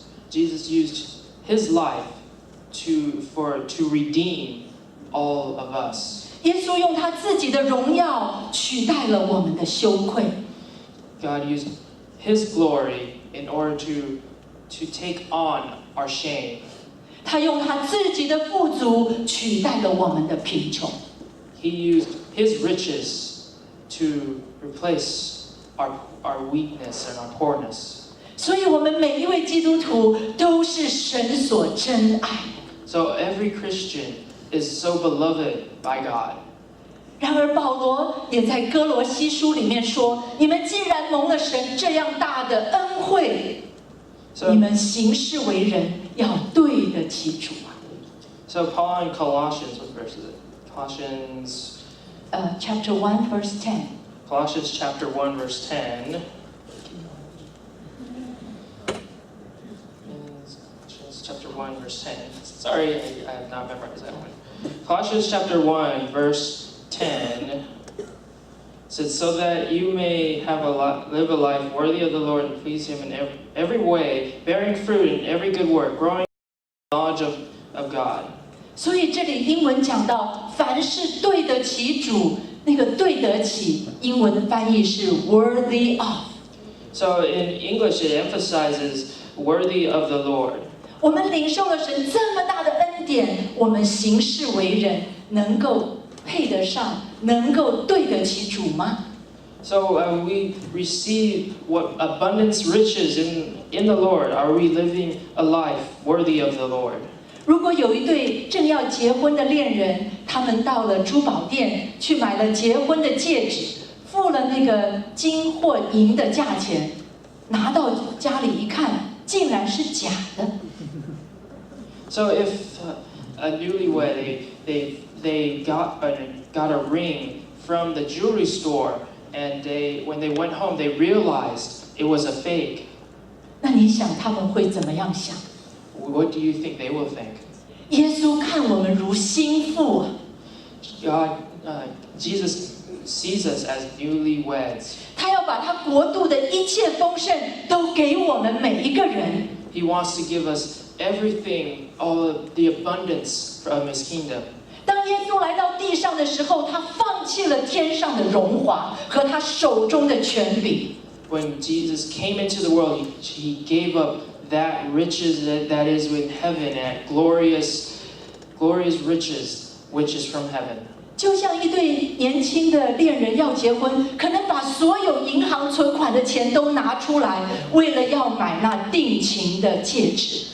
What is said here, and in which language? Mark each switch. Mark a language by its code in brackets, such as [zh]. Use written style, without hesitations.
[en] Jesus used his life to redeem all of us. [zh] 耶稣用他自己的荣耀取代了我们的羞愧。 [en] God used his glory in order to take on our shame. [zh] 他用他自己的富足取代了我们的贫穷。 [en] He used his riches to replace our weakness and our poorness. [zh] 所以我们每一位基督徒都是神所珍爱的。 [en] So every Christian is so beloved by God. [zh] 然而保罗也在哥罗西书里面说：“你们既然蒙了神这样大的恩惠。” 你们行事为人要对得起主啊。 [en] So Paul in Colossians, what verse is it? Colossians. Chapter 1, verse 10. Colossians chapter 1, verse 10. Colossians chapter 1, verse 10. Sorry, I have not memorized that one. Colossians chapter 1, verse 10 says, so that you may live a life worthy of the Lord and please Him in every way, bearing fruit in every good work, growing in the knowledge of God. [zh] 所以这里英文讲到，凡是对得起主，那个对得起，英文的翻译是 [en] worthy of。 So in English, it emphasizes worthy of the Lord. [zh] 我们领受了神这么大的恩典，我们行事为人能够配得上，能够对得起主吗？ [en] So we receive what abundance riches in the Lord. Are we living a life worthy of the Lord? [zh] 如果有一对正要结婚的恋人，他们到了珠宝店去买了结婚的戒指，付了那个金或银的价钱，拿到家里一看，竟然是假的。 [en] So if a newlywed they got a ring from the jewelry store, and when they went home they realized it was a fake. [zh] 那你想他们会怎么样想？ [en] What do you think they will think? [zh] 耶稣看我们如心腹啊， [en] Jesus sees us as newlyweds. [zh] 他要把他国度的一切丰盛都给我们每一个人。 [en] He wants to give us everything, all of the abundance from His kingdom. [zh] 当耶稣来到地上的时候，他放弃了天上的荣华和他手中的权柄。 [en] When Jesus came into the world, He gave up that riches that is in heaven, and glorious riches which is from heaven. [zh] 就像一对年轻的恋人要结婚，可能把所有银行存款的钱都拿出来，为了要买那定情的戒指。